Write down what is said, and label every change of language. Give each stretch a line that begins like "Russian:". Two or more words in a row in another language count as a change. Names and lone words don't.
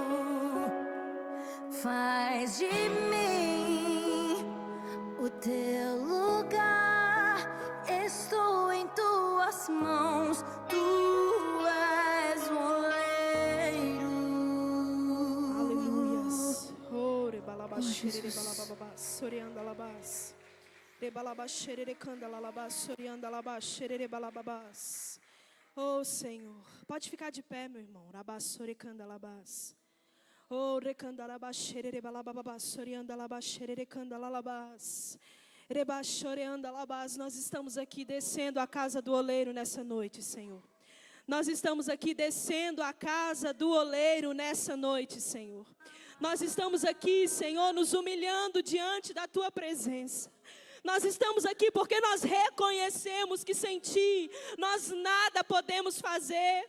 Portuguese: Faz de mim o teu lugar. Estou em tuas mãos. Tu és o oleiro. Aleluias. Oh, rebalabaxere, rebalabababá, soreandalabás. Rebalabaxere, candalalabás, soreandalabaxere, rebalababás. Oh, Senhor. Pode ficar de pé, meu irmão. Rabassore, candalabás. Oh, recandalabaxere, rebalabababás, soreandalabaxere, recandalalabás. Rebaxoreandalabás. Nós estamos aqui descendo a casa do oleiro nessa noite, Senhor. Nós estamos aqui descendo a casa do oleiro nessa noite, Senhor. Nós estamos aqui, Senhor, nos humilhando diante da Tua presença. Nós estamos aqui porque nós reconhecemos que sem Ti nós nada podemos fazer.